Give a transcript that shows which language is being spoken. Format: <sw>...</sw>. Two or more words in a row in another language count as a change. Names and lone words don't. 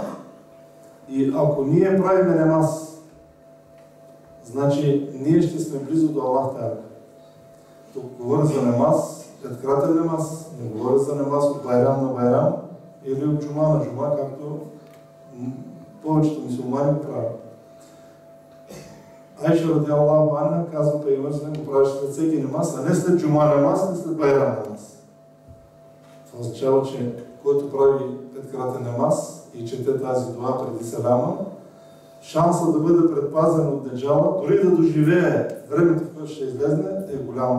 <bg>И ако ние правиме намаз, значи ние ще сме близо до Аллах Та'аля. Тук говоря за намаз, петкратен намаз, не говоря за намаз от байрам на байрам или от джума на джума, както повечето мюсюлмани го правят. Айша</bg> <ar>رضي الله عنها</ar> <bg>казва пейгамбер саллаллаху, го правиш след всеки намаз, а не след джума намаз, не след байрам намаз. Това означава, че който прави петкратен намаз и чете тази дуа преди селама, шансът да бъде предпазен от Даджала, дори да доживее времето, в което ще излезне, е голям.</bg>